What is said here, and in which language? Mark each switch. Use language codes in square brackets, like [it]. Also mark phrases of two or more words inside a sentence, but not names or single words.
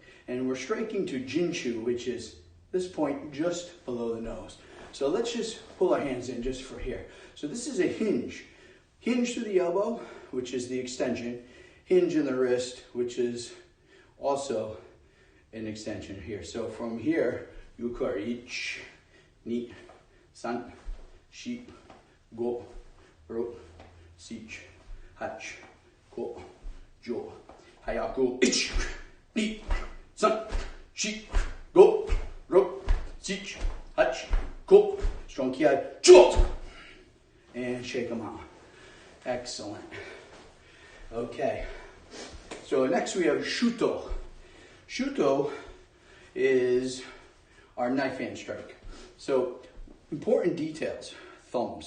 [en] And we're striking to Jinshu, which is this point just below the nose. So let's just pull our hands in just for here. So this is a hinge. Hinge through the elbow, which is the extension. Hinge in the wrist, which is also an extension here. So from here, [ja] ゆかる、いち、に、さん、し, ご、ろく、しち、はち、く、じゅう、はやく、いち、に、さん、し、ご、ろく、しち、はち、く. [en] Strong ki, jo, and shake them out. Excellent. Okay. So next we have shuto. Shuto is our knife hand strike. So important details. Thumbs.